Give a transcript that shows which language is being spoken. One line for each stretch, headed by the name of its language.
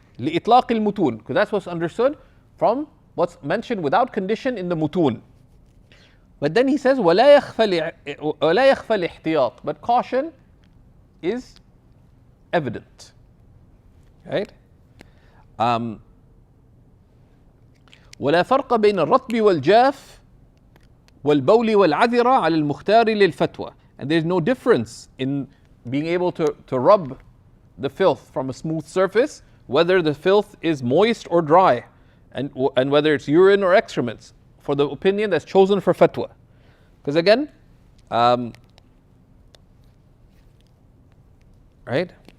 Arabic: لإطلاق المتون,
English: because that's what's understood from what's mentioned without condition in the mutun. But then he says
Arabic: ولا يخفى الاحتياط,
English: but caution is evident. Right?
Arabic: ولا فرق بين الرطب والجاف والبول والعذرة على المختار للفتوى.
English: And there's no difference in being able to rub the filth from a smooth surface, whether the filth is moist or dry, and whether it's urine or excrements, for the opinion that's chosen for fatwa. Because again, right?